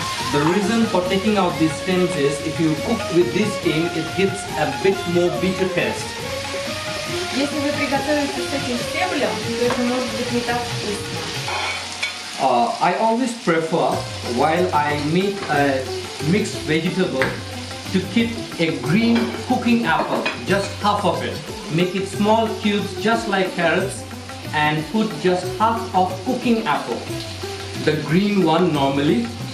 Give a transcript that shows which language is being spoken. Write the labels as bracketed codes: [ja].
[en] The reason for taking out these stems is if you cook with this stem, it gives a bit more bitter taste. [ru] Если вы приготовите с этим стеблем, то это может быть не так вкусно. [en] I always prefer, while I make a mixed vegetable, to keep a green cooking apple, just half of it. Make it small cubes just like carrots and put just half of cooking apple. The green one normally.